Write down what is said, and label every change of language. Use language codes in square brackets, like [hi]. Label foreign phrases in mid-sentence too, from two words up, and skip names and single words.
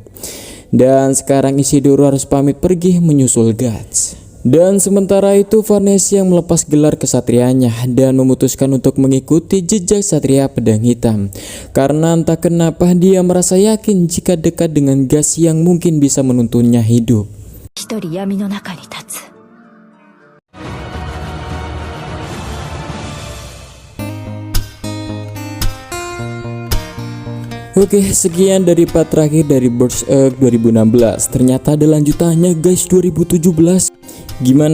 [id] Dan sekarang Isidoro harus pamit pergi menyusul Guts. Dan sementara itu Varnesi yang melepas gelar kesatrianya dan memutuskan untuk mengikuti jejak Satria Pedang Hitam. Karena entah kenapa dia merasa yakin jika dekat dengan Guts yang mungkin bisa menuntunnya hidup. [ja] 一人闇の中に立つ。 [id] Oke, sekian dari part terakhir dari Berserk 2016. Ternyata ada lanjutannya guys, 2017.